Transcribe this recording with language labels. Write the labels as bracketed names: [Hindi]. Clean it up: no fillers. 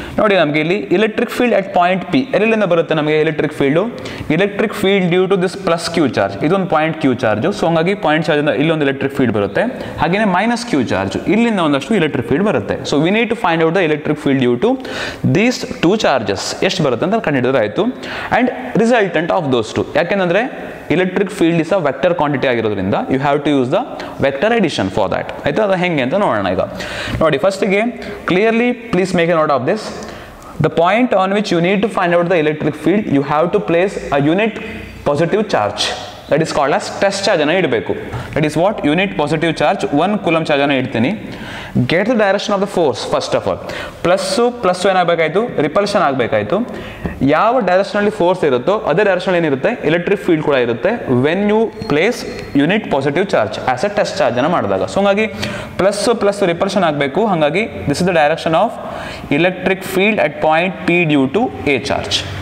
[Kannada] ನೋಡಿ, ನಮಗೆ ಇಲ್ಲಿ electric field at point P ಎಲ್ಲಿಂದ ಬರುತ್ತೆ ನಮಗೆ electric field? [English] Electric field due to this plus Q charge, ಇದೊಂದು point Q charge. [Kannada] ಸೊ ಹಂಗಾಗಿ ಪಾಯಿಂಟ್ ಚಾರ್ಜಿಂದ ಇಲ್ಲೊಂದು ಎಲೆಕ್ಟ್ರಿಕ್ ಫೀಲ್ಡ್ ಬರುತ್ತೆ, ಹಾಗೆಯೇ ಮೈನಸ್ ಕ್ಯೂ ಚಾರ್ಜ್ ಇಲ್ಲಿಂದ ಒಂದಷ್ಟು ಎಲೆಕ್ಟ್ರಿಕ್ ಫೀಲ್ಡ್ ಬರುತ್ತೆ. [English] so we need to find out the electric field due to these two charges [Kannada] ಎಷ್ಟು ಬರುತ್ತೆ ಅಂತ ಕಂಡುಹಿಡಿದ್ರೆ ಆಯಿತು. [English] And resultant of those two, ಯಾಕೆಂದರೆ electric field is a vector quantity ಆಗಿರೋದ್ರಿಂದ you have to use the vector addition for that. [Kannada] ಆಯ್ತಾ, ಅದು ಹೆಂಗೆ ಅಂತ ನೋಡೋಣ. ಈಗ ನೋಡಿ, [English] ಫಸ್ಟಿಗೆ clearly please make a note of this. The point on which you need to find out the electric field, you have to place a unit positive charge. That is called as test charge [Kannada] ಅನ್ನು ಇಡಬೇಕು. [English] That is what? Unit positive charge, 1 coulomb charge [Kannada] ಅನ್ನು ಇಡ್ತೀನಿ. [English] Get the direction of the force first of all. [Kannada] Plus ಏನಾಗಬೇಕಾಯ್ತು, repulsion ಆಗಬೇಕಾಯ್ತು. ಯಾವ ಡೈರೆಕ್ಷನಲ್ಲಿ force ಇರುತ್ತೋ ಅದೇ direction ಏನಿರುತ್ತೆ electric field ಕೂಡ ಇರುತ್ತೆ [English] when you place unit positive charge as a test charge [Kannada] ಅನ್ನು ಮಾಡಿದಾಗ. ಸೊ ಹಂಗಾಗಿ ಪ್ಲಸ್ ರಿಪಲ್ಷನ್ ಆಗಬೇಕು. ಹಾಗಾಗಿ [English] This is the direction of electric field at point P due to a charge.